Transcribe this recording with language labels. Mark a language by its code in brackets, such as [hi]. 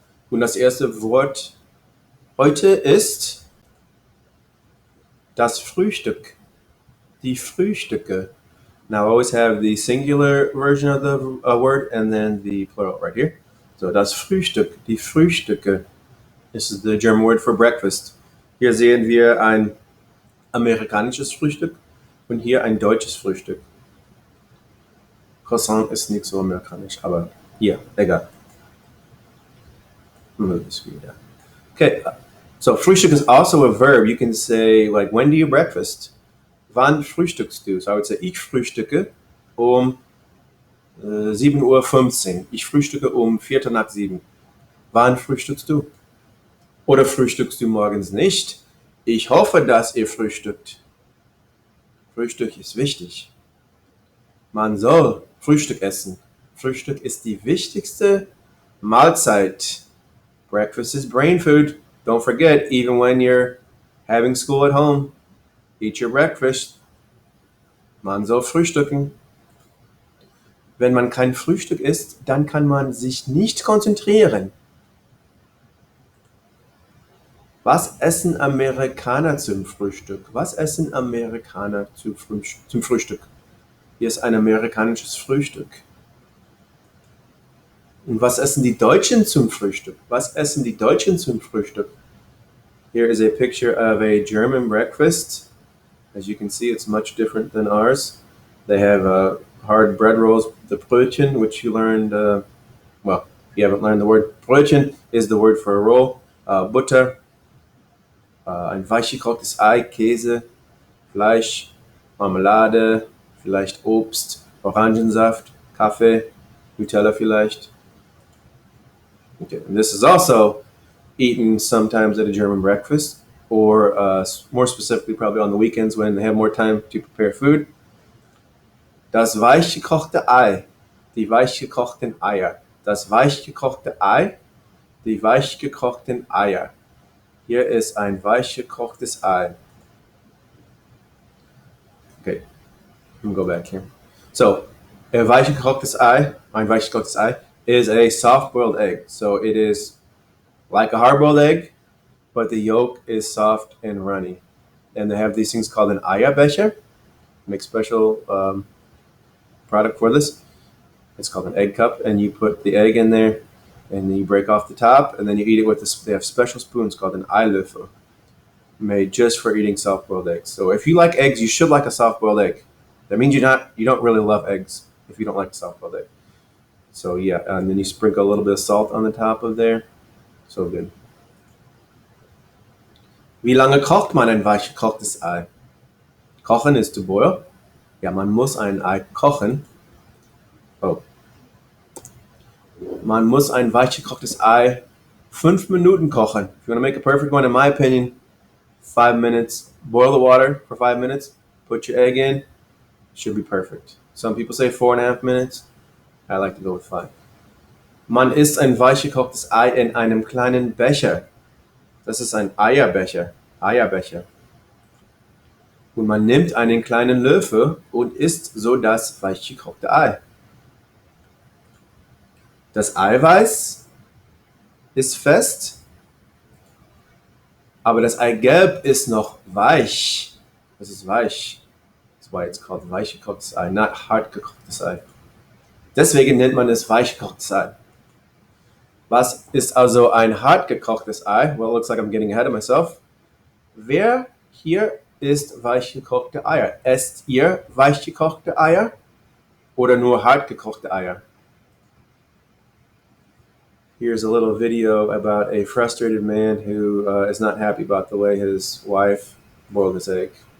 [de] Und das erste Wort heute ist das Frühstück. Die Frühstücke. [en] Now I always have the singular version of the word and then the plural right here. [de] So das Frühstück, die Frühstücke. [en] This is the German word for breakfast. [de] Hier sehen wir ein amerikanisches Frühstück und hier ein deutsches Frühstück. Croissant ist nicht so amerikanisch, aber hier, egal. [en] Okay, so Frühstück is also a verb. You can say, like, when do you breakfast? [de] Wann frühstückst du? [en] So I would say, [de] ich frühstücke um 7:15 Uhr. Ich frühstücke um 7:15. Wann frühstückst du? Oder frühstückst du morgens nicht? Ich hoffe, dass ihr frühstückt. Frühstück ist wichtig. Man soll Frühstück essen. Frühstück ist die wichtigste Mahlzeit. [en] Breakfast is brain food. Don't forget, even when you're having school at home, eat your breakfast. [de] Man soll frühstücken. Wenn man kein Frühstück isst, dann kann man sich nicht konzentrieren. Was essen Amerikaner zum Frühstück? Was essen Amerikaner zum Frühstück? Hier ist ein amerikanisches Frühstück. Und was essen die Deutschen zum Frühstück? Was essen die Deutschen zum Frühstück? [en] Here is a picture of a German breakfast. As you can see, it's much different than ours. They have hard bread rolls, the Brötchen, which you learned, well, if you haven't learned the word, Brötchen is the word for a roll, [de] Butter, ein weich gekochtes Ei, Käse, Fleisch, Marmelade, vielleicht Obst, Orangensaft, Kaffee, Nutella vielleicht. [en] Okay, and this is also eaten sometimes at a German breakfast, or more specifically probably on the weekends when they have more time to prepare food. [de] Das weich gekochte Ei, die weich gekochten Eier. Das weich gekochte Ei, die weich gekochten Eier. Hier ist ein weich gekochtes Ei. [en] Okay, let me go back here. So, [de] ein weich gekochtes Ei, [en] ein weich gekochtes Ei is a soft-boiled egg. So it is like a hard-boiled egg, but the yolk is soft and runny. And they have these things called an Eierbecher. Make special product for this. It's called an egg cup, and you put the egg in there, and then you break off the top, and then you eat it with this. They have special spoons called an Eilöffel, made just for eating soft-boiled eggs. So if you like eggs, you should like a soft-boiled egg. That means you don't really love eggs if you don't like a soft-boiled egg. So yeah, and then you sprinkle a little bit of salt on the top of there. So good. [de] Wie lange kocht man ein weich gekochtes Ei? Kochen [en] is to boil. [de] Ja, man muss ein Ei kochen. Oh. Man muss ein weich gekochtes Ei 5 Minuten kochen. [en] If you want to make a perfect one, in my opinion, 5 minutes. Boil the water for 5 minutes. Put your egg in. Should be perfect. Some people say 4.5 minutes. I like to go with 5. [de] Man isst ein weich gekochtes Ei in einem kleinen Becher. Das ist ein Eierbecher. Eierbecher. Und man nimmt einen kleinen Löffel und isst so das weich gekochte Ei. Das Eiweiß ist fest, aber das Eigelb ist noch weich. Das ist weich. [en] That's why it's called [de] weich gekochtes Ei, not hart gekochtes Ei. Deswegen nennt man es weich gekochtes Ei. Was ist also ein hart gekochtes Ei? [en] Well, it looks like I'm getting ahead of myself. [de] Wer hier isst weich gekochte Eier? Esst ihr weich gekochte Eier oder nur hart gekochte Eier? [en] Here's a little video about a frustrated man who is not happy about the way his wife boiled his egg.